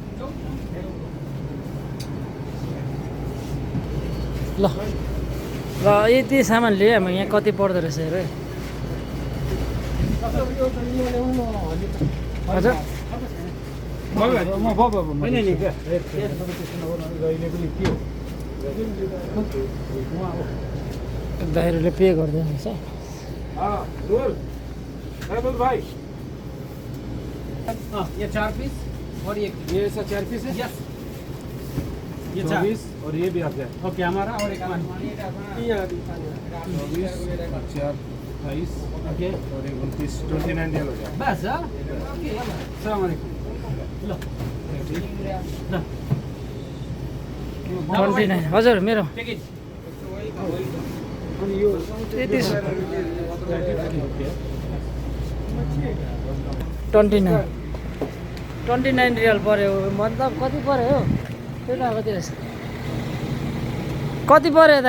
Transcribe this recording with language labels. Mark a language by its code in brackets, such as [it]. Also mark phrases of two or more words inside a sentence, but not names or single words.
[ne] ल ल यति सामान लिएँ म यहाँ कति पर्दो रहेछ हेर है हजुर दाइहरूले पे गर्दैन रहेछ [hi] ये 4 पीस और ये ऐसा 4 पीस है यस ये 24 और ये भी आप जाए ओके हमारा और एक हमारा 24 28 ओके और 29 29 हो गया बस ओके [ar] السلام عليكم [hi] लो ल [ne] 29 हजुर मेरो पैकेज त्यति 29 रियल पऱ्यो मतलब कति पऱ्यो हो त्यो त कति रहेछ कति पऱ्यो दाइ